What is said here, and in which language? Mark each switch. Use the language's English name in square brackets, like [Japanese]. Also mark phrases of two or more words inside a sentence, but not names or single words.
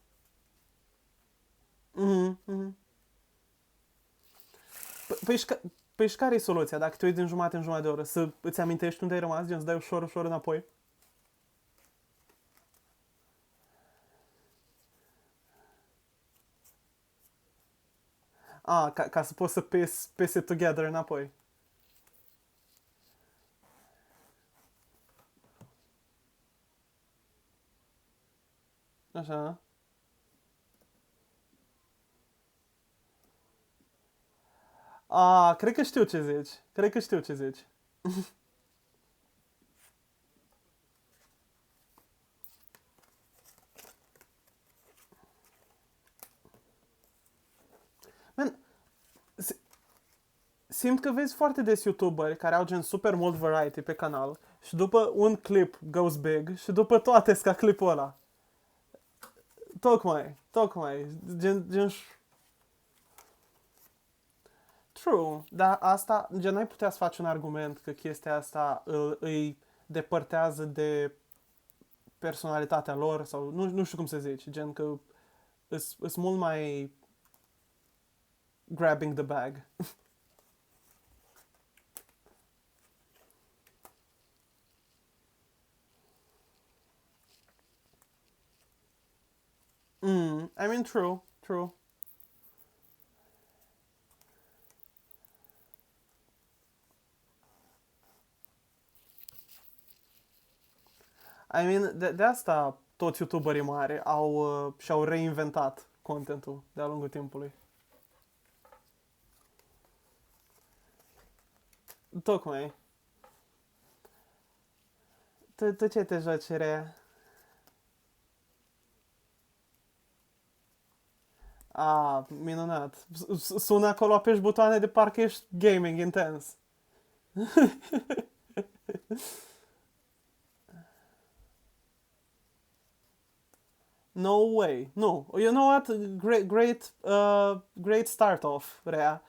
[Romanian] Păi păi și care e soluția? Dacă te uiți din jumătate în jumătate de oră, să îți amintești unde ai rămas, gen să dai ușor înapoi? Ca să poți să [English] piece it together [Romanian] înapoi. Așa. Cred că știu ce zici. Cred că știu ce zici. Man, simt că vezi foarte des YouTuberi care au gen super mult variety pe canal și după un clip [English] goes big [Romanian] și după toate ca clipul ăla. Tocmai. Gen. True, dar asta, gen, n-ai putea să faci un argument că chestia asta îi depărtează de personalitatea lor sau nu știu cum să zici, gen că îs mult mai [English] grabbing the bag. I mean, true. I mean, [Romanian] de asta toți YouTuberii mari și-au reinventat contentul de-a lungul timpului. Tocmai. Tu ce te joci, Rea? Minunat. Sună acolo, apeși butoane de parcă ești gaming intens. [English] No way. Nu. You know what? Great start off, Rea.